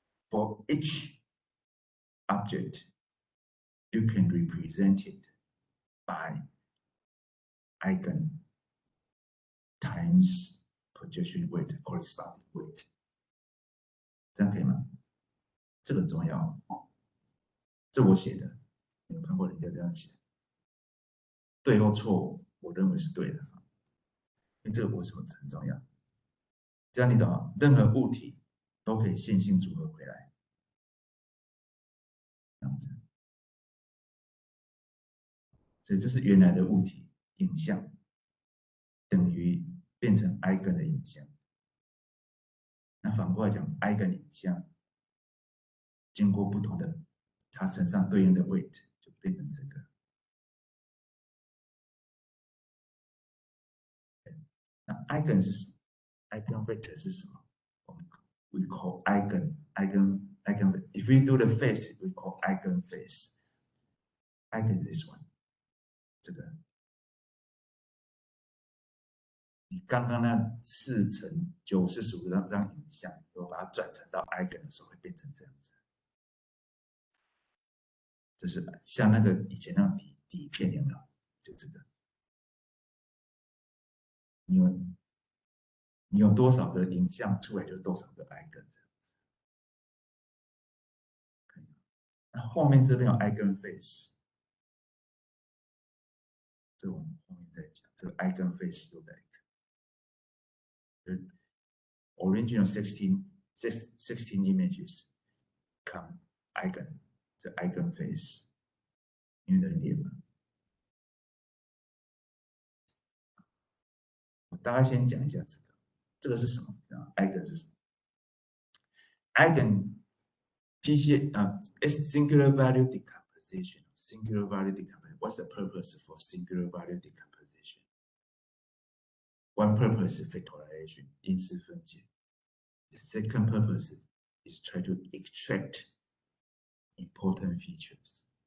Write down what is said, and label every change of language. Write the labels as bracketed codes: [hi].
[en] For each object, you can represent it by eigen times projection weight corresponding weight. [zh] 这样可以吗？这个很重要，这我写的，你有看过人家这样写？对或错，我认为是对的，因为这个为什么很重要？这样你懂吗？任何物体都可以线性组合回来，这样子。所以这是原来的物体影像等于变成 eigen 的影像。那反过来讲 ，eigen 影像经过不同的它身上对应的 weight 就变成这个。那 eigen 是 eigenvector 是什么？我们 [en] we call eigen. If we do the face, we call eigen face. Eigen is this one. [zh] 这个你刚刚那4乘9 45这张影像，如果把它转成到 eigen 的时候，会变成这样子。就是像那个以前那种底片有没有？就这个，你有多少个影像出来，就是多少个 eigen 这样子。那后面这边有 eigen face， 这我们后面再讲。这个 eigen face 对不对？ [en] Original 16 images come eigen， [zh] 这 eigen face， 因为人脸嘛。我大概先讲一下这个，这个是什么？eigen 是什么 ？ [en] eigen PC is singular value decomposition. Singular value decomposition. What's the purpose for singular value decomposition? One purpose is factorization, [zh] 因式分解。 [en] The second purpose is try to extract important features.